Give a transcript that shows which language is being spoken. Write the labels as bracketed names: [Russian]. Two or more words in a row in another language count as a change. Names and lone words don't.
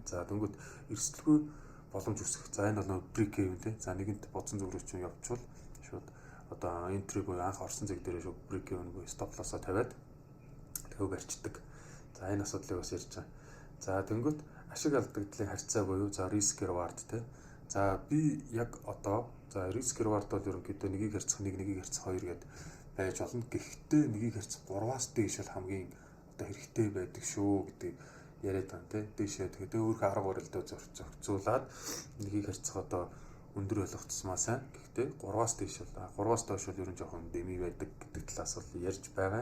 [Mongolian] За дөнгөд эрсдэлгүй боломж үүсгэх. За энэ бол брик юм тий. За нэгэнт бодсон зүг рүү чинь явуучвал шууд одоо entry буюу анх орсон зэг дээрээ шууд брик юм буюу [English] stop loss-а [Mongolian] тавиад тэв барьцдаг. За энэ асуудлыг бас ярьж байгаа. За тэнгүүт ашиг алдагдлын харьцаа буюу за [English] risk reward [Mongolian] тий. За би яг одоо за [English] risk reward [Mongolian] бол ерөнхийдөө нэгийг харьцах 1, нэгийг харьцах 2 гэдээ байж болно. Гэхдээ нэгийг харьцах 3-аас дээш бол хамгийн одоо хэрэгтэй байдаг шүү гэдэг яриад байна тий. Дээшээ тэгээд өөрийнхөө арга барилдаа зохицуулаад нэгийг харьцах одоо өндөр болох тусмаа сайн. Гэхдээ 3-аас дээш бол 3-аас доош бол ерөн жоохон дэми байдаг гэдэг талаас бол ярьж байгаа.